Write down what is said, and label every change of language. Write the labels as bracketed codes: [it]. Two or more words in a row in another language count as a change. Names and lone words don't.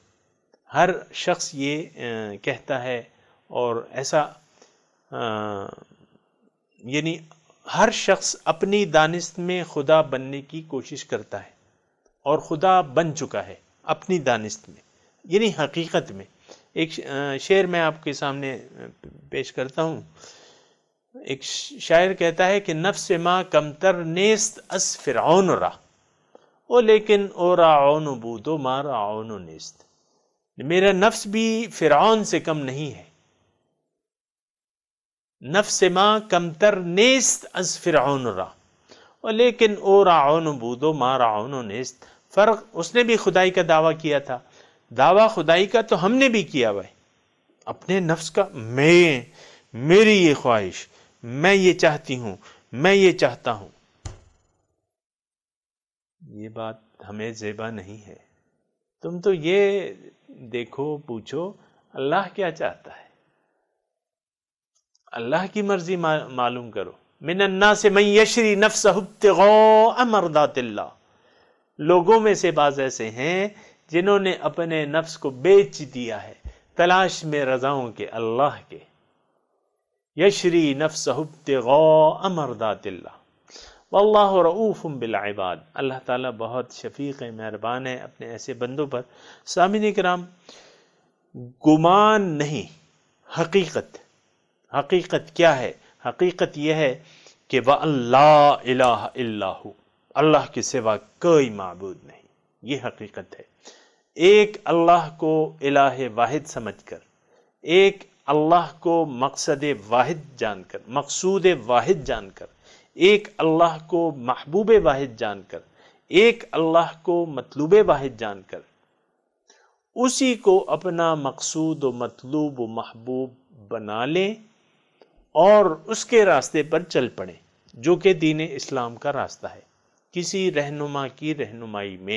[ur] ہر شخص یہ کہتا ہے، اور ایسا یعنی ہر شخص اپنی دانست میں خدا بننے کی کوشش کرتا ہے اور خدا بن چکا ہے اپنی دانست میں، یعنی حقیقت میں. ایک شعر میں آپ کے سامنے پیش کرتا ہوں. ایک شاعر کہتا ہے کہ [fa] نفس ما کمتر نیست از فرعون را، او لیکن او راعون بود و ما راعون نیست. [ur] میرا نفس بھی فرعون سے کم نہیں ہے. [fa] نفس ما کمتر نیست از فرعون را، اور لیکن او راعون بود و ما راعون نیست. [ur] فرق، اس نے بھی خدائی کا دعویٰ کیا تھا، دعویٰ خدائی کا تو ہم نے بھی کیا ہوا ہے. اپنے نفس کا، میری یہ خواہش، میں یہ چاہتی ہوں، میں یہ چاہتا ہوں، یہ بات ہمیں زیبا نہیں ہے. تم تو یہ دیکھو، پوچھو اللہ کیا چاہتا ہے، اللہ کی مرضی معلوم کرو. [ar] من الناس من یشری نفسہ ابتغاء مرضات اللہ. [ur] لوگوں میں سے بعض ایسے ہیں جنہوں نے اپنے نفس کو بیچ دیا ہے تلاش میں رضاؤں کے اللہ کے. [ar] یشری نفسہ ابتغاء مرضات اللہ واللہ رؤوف بالعباد. [ur] اللہ تعالیٰ بہت شفیق مہربان ہے اپنے ایسے بندوں پر. سامعین کرام، گمان نہیں، حقیقت کیا ہے؟ حقیقت یہ ہے کہ [ar] وَأَلَّا إِلَٰهَ إِلَّا هُوَ، [ur] اللہ کے سوا کوئی معبود نہیں. یہ حقیقت ہے. ایک اللہ کو الہ واحد سمجھ کر، ایک اللہ کو مقصد واحد جان کر، مقصود واحد جان کر، ایک اللہ کو محبوب واحد جان کر، ایک اللہ کو مطلوب واحد جان کر، اسی کو اپنا مقصود و مطلوب و محبوب بنا لیں اور اس کے راستے پر چل پڑیں، جو کہ دین اسلام کا راستہ ہے، کسی رہنما کی رہنمائی میں.